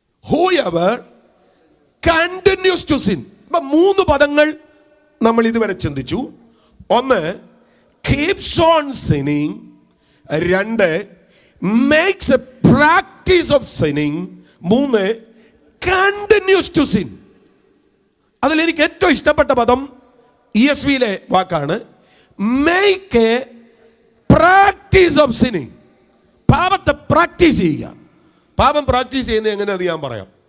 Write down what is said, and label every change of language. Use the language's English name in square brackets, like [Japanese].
[English] Whoever continues to sin. [Malayalam] ഇപ്പൊ 3 പദങ്ങൾ നമ്മൾ ഇതുവരെ ചിന്തിച്ചു. [English] 1 keeps on sinning, 2 makes a practice of sinning, 3 continues to sin. [Malayalam] അതിൽ എനിക്ക് ഏറ്റവും ഇഷ്ടപ്പെട്ട പദം ESV-യിലെ വാക്കാണ് [English] make a practice of sinning. [Malayalam] പാപത്തെ പ്രാക്ടീസ് ചെയ്യുക. പാപം പ്രാക്ടീസ് ചെയ്യുന്നത് എങ്ങനെയാണെന്ന് ഞാൻ പറയാം.